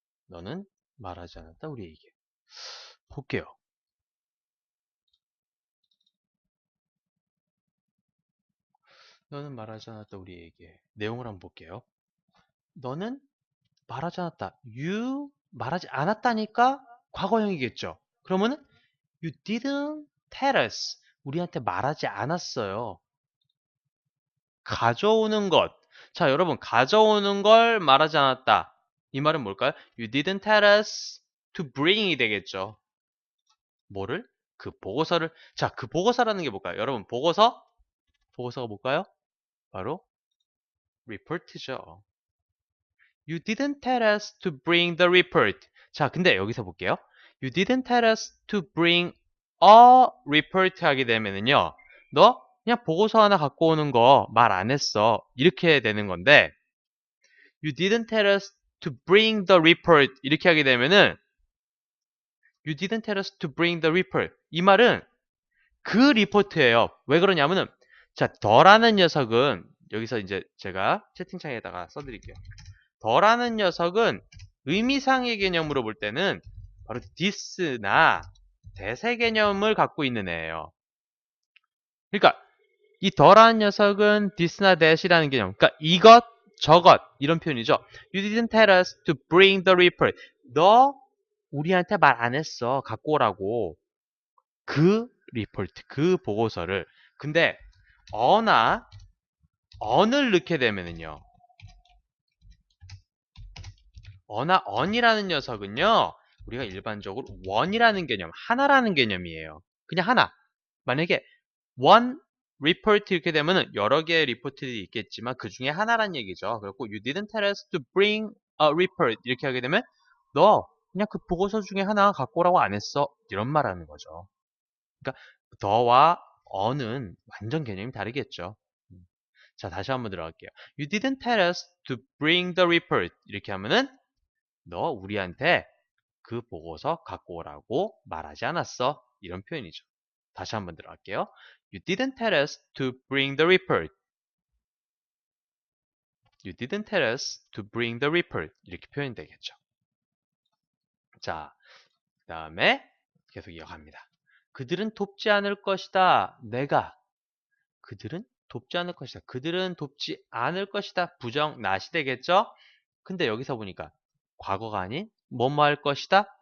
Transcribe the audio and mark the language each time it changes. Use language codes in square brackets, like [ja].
[ko] 너는 말하지 않았다 우리에게. 볼게요. 너는 말하지 않았다 우리에게. 내용을 한번 볼게요. 너는 말하지 않았다. You 말하지 않았다니까 과거형이겠죠. 그러면은 [en] You didn't tell us. [ko] 우리한테 말하지 않았어요. 가져오는 것. 자, 여러분, 가져오는 걸 말하지 않았다. 이 말은 뭘까요? [en] You didn't tell us to bring이 되겠죠. [ko] 뭐를? 그 보고서를. 자, 그 보고서라는 게 뭘까요? 여러분, 보고서가 뭘까요? 바로 report죠. [en] You didn't tell us to bring the report. 자, 근데 여기서 볼게요. You didn't tell us to bring a report [ko] 하게 되면은요. 너 그냥 보고서 하나 갖고 오는 거 말 안 했어. 이렇게 되는 건데 [en] You didn't tell us to bring the report [ko] 이렇게 하게 되면은 [en] You didn't tell us to bring the report. [ko] 이 말은 그 리포트예요. 왜 그러냐면은 자, 더라는 녀석은 여기서 이제 제가 채팅창에다가 써드릴게요. 더라는 녀석은 의미상의 개념으로 볼 때는 바로 this나 대세 개념을 갖고 있는 애예요. 그러니까 이 더라는 녀석은 this나 that이라는 개념. 그러니까 이것, 저것 이런 표현이죠. [en] You didn't tell us to bring the report. [ko] 너 우리한테 말 안 했어. 갖고 오라고. 그 리포트, 그 보고서를. 근데 어나 언을 넣게 되면은요. 어나 언이라는 녀석은요. 우리가 일반적으로 원이라는 개념, 하나라는 개념이에요. 그냥 하나. 만약에 one report 이렇게 되면은 여러 개의 리포트들이 있겠지만 그 중에 하나란 얘기죠. 그리고 [en] you didn't tell us to bring a report [ko] 이렇게 하게 되면 너 그냥 그 보고서 중에 하나 갖고 오라고 안 했어. 이런 말하는 거죠. 그러니까 더와 어는 완전 개념이 다르겠죠. 자, 다시 한번 들어갈게요. [en] You didn't tell us to bring the report [ko] 이렇게 하면은 너 우리한테 그 보고서 갖고 오라고 말하지 않았어. 이런 표현이죠. 다시 한번 들어갈게요. [en] You didn't tell us to bring the report. You didn't tell us to bring the report. [ko] 이렇게 표현이 되겠죠. 자, 그 다음에 계속 이어갑니다. 그들은 돕지 않을 것이다. 그들은 돕지 않을 것이다. 그들은 돕지 않을 것이다. 부정 not이 되겠죠? 근데 여기서 보니까 과거가 아닌 뭐뭐 할 것이다.